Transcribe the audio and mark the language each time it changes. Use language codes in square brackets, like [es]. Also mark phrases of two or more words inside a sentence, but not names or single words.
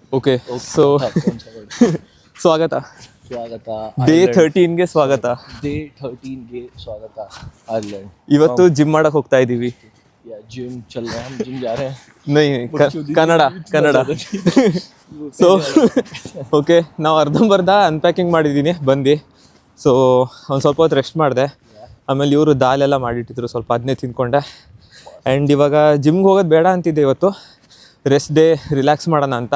[en] okay so [kn] ಸ್ವಾಗತ ಸ್ವಾಗತ ಡೇ 13ಗೆ ಸ್ವಾಗತ. ಡೇ 13ಗೆ ಸ್ವಾಗತ आयरलैंड. ಇವತ್ತು ಜಿಮ್ ಮಾಡಕ್ ಹೋಗ್ತಾ ಇದೀವಿ. [hi] या जिम चल रहे हैं, हम जिम जा रहे हैं. [kn] ನೈ ಕನ್ನಡ [en] so okay [kn] ನಾವು ಅರ್ಧಂಬರ್ಧ ಅನ್ಪ್ಯಾಕಿಂಗ್ ಮಾಡಿದ್ದೀನಿ ಬಂದು. ಸೊ ಒಂದು ಸ್ವಲ್ಪ ಹೊತ್ತು ರೆಸ್ಟ್ ಮಾಡಿದೆ. ಆಮೇಲೆ ಇವರು ದಾಲೆಲ್ಲ ಮಾಡಿಟ್ಟಿದ್ರು, ಸ್ವಲ್ಪ ಅದನ್ನೇ ತಿಂದ್ಕೊಂಡೆ. ಆ್ಯಂಡ್ ಇವಾಗ ಜಿಮ್ಗೆ ಹೋಗೋದು ಬೇಡ ಅಂತಿದ್ದೆ ಇವತ್ತು, [en] rest day, [kn] ರಿಲ್ಯಾಕ್ಸ್ ಮಾಡೋಣ ಅಂತ.